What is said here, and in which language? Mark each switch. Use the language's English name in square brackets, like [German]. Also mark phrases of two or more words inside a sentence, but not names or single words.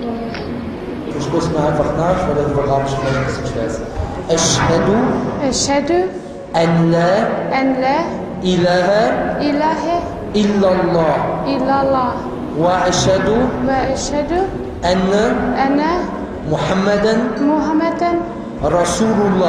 [German] Wir sprechen einfach nach, weil der Arabisch vielleicht ein bisschen schwer ist. [Arabic] Ashhadu أشهد أن لا أن لا ilaha إله illallah إلا الله وأشهد وأشهد anna أن Muhammadan محمدا Rasulullah.